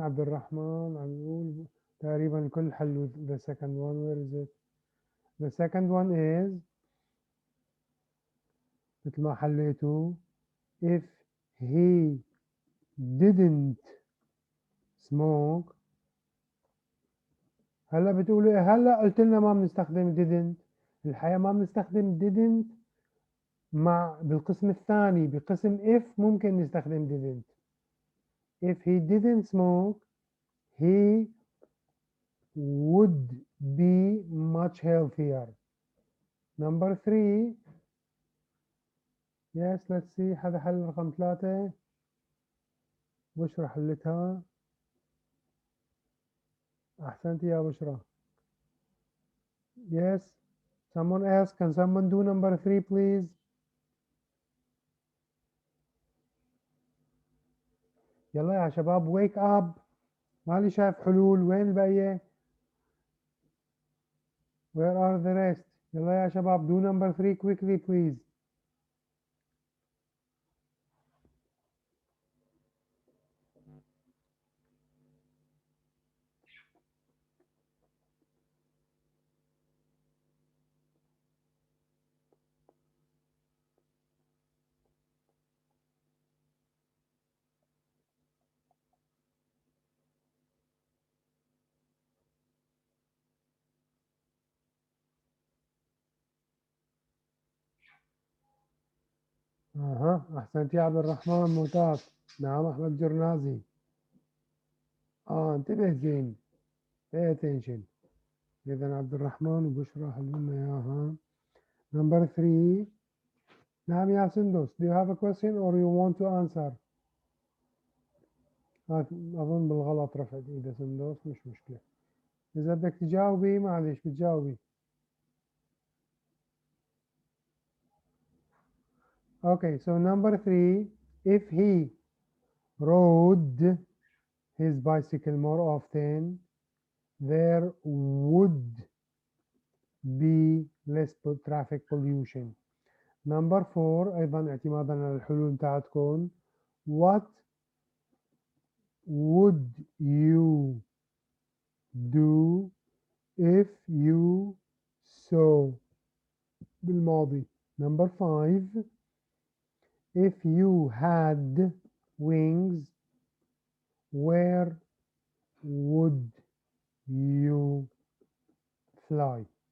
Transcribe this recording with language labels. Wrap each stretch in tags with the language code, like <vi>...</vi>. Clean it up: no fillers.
<ar>عبد الرحمن عم يقول تقريبا الكل حلوا</ar> <en>the second one. Where is it? The second one is</en> <ar>مثل ما حليتوا</ar> <en>if he didn't smoke.</en> <ar>هلا بتقولوا إيه؟ هلا قلت لنا ما بنستخدم didn't. الحقيقة ما بنستخدم didn't مع بالقسم الثاني. بقسم if ممكن نستخدم didn't.</ar> <en>If he didn't smoke he would be much healthier. Number 3. Yes, let's see.</en> <ar>هذا حل رقم 3. بشرى حلتها. أحسنت يا بشرى. Yes. Someone else.</ar> <en>Can someone do number 3 please?</en> <ar>يلا يا شباب</ar> <en>wake up.</en> <ar>مالي شايف حلول. وين البقية؟</ar> <en>Where are the rest?</en> <ar>يلا يا شباب</ar> <en>do number 3 quickly please.</en> <ar>أها أحسنت يا عبد الرحمن ممتاز. نعم أحمد جرنازي. انتبه زين.</ar> <en>pay attention.</en> <ar>إذا عبد الرحمن وبشرى حلوا لنا إياها.</ar> <en>Number 3.</en> <ar>نعم يا سندس.</ar> <en>Do you have a question or you want to answer?</en> <ar>أظن بالغلط رفعت إيده سندس. مش مشكلة. إذا بدك تجاوبي معلش بتجاوبي.</ar> <en>Okay, so number 3. If he rode his bicycle more often, there would be less traffic pollution. Number 4</en> <ar>أيضا اعتمادا على الحلول بتاعتكم.</ar> <en>What would you do if you saw</en> <ar>بالماضي.</ar> <en>Number 5. If you had wings, where would you fly?</en>